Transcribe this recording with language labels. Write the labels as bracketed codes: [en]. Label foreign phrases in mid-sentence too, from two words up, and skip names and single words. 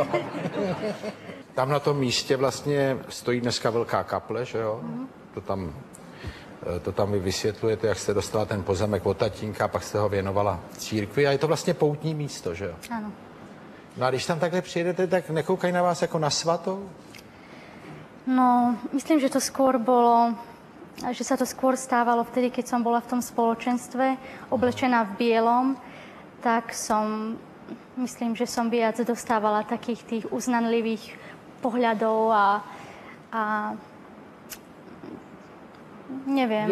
[cs] Tam na tom místě vlastně stojí dneska velká kaple, že jo? To tam vy vysvětlujete, jak jste dostala ten pozemek od tatínka, a pak jste ho věnovala církvi a je to vlastně poutní místo, že jo? [sk] Áno. [cs] No a když tam takhle přijedete, tak nekoukají na vás jako na svatou? [sk] No, myslím, že to skôr bolo, že sa to skôr stávalo vtedy, keď som bola v tom spoločenstve, oblečená v bielom, tak myslím, že som viac dostávala takých tých uznanlivých pohľadov a neviem.